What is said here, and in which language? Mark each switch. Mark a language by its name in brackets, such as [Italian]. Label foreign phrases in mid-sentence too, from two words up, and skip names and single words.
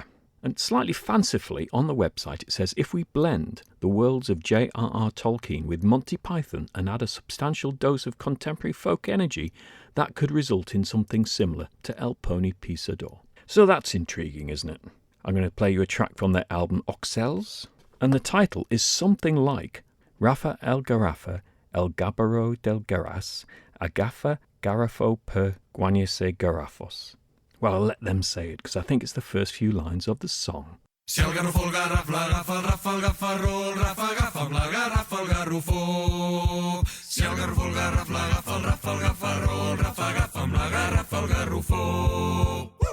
[English] And slightly fancifully, on the website it says if we blend the worlds of J.R.R. Tolkien with Monty Python and add a substantial dose of contemporary folk energy, that could result in something similar to El Pony Pisador. So that's intriguing, isn't it? I'm going to play you a track from their album Oxels, and the title is something like Rafa el Garrafa, el Gabaro del Garras, Agafa Garrafo per Guanyese Garrafos. Well, I'll let them say it, because I think it's the first few lines of the song. [Catalan] Si el garrofo el garraf, la agafa el rafa, el gafarro, el rafa agafa, la garrafa el garrufo. Si el garrofo el garraf, la agafa el rafa, el gafarro, el rafa agafa, la garrafa el garrufo.